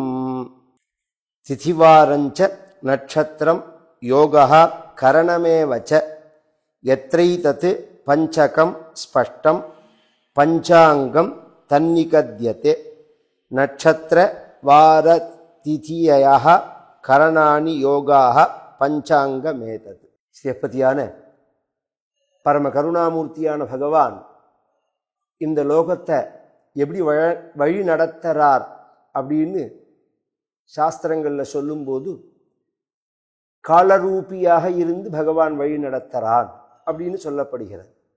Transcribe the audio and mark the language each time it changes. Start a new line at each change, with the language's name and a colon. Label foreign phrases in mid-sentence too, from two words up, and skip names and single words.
Sanskrit: तिथिवारञ्च नक्षत्रं योगः करणमेव च यत्रैतत् पंचकं स्पष्टं पंचांगं तन्निकद्यते। नक्षत्र वार तिथियः करणानि योगाः पंचांगमेतत्।
Tamil: சிவபதியான பரம கருணாமூர்த்தியான பகவான் இந்த லோகத்தை எப்படி வழி நடத்துறார் அப்படின்னு சாஸ்திரங்களில் சொல்லும்போது காலரூபியாக இருந்து பகவான் வழி நடத்துறான் அப்படின்னு சொல்லப்படுகிறது.